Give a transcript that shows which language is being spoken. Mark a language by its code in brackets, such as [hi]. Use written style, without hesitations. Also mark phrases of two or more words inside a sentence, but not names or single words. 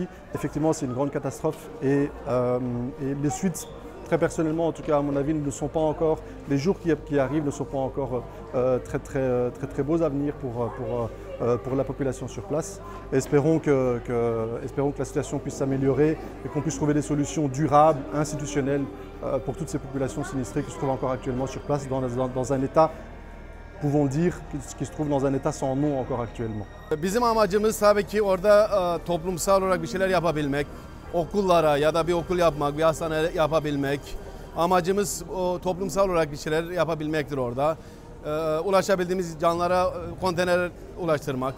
[fr] Effectivement, c'est une grande catastrophe et les suites, très personnellement, en tout cas à mon avis, ne sont pas encore, les jours qui arrivent ne sont pas encore très beaux à venir pour la population sur place. Espérons que la situation puisse s'améliorer et qu'on puisse trouver des solutions durables, institutionnelles pour toutes ces populations sinistrées qui se trouvent encore actuellement sur place dans un état, pouvons dire, qui se trouve dans un état sans nom encore actuellement. [tr] Bizim amacımız tabii ki orada toplumsal olarak bir şeyler yapabilmek. Okullara ya da bir okul yapmak, bir hastane yapabilmek. Amacımız o toplumsal olarak bir şeyler yapabilmektir orada. Ulaşabildiğimiz canlara konteyner ulaştırmak.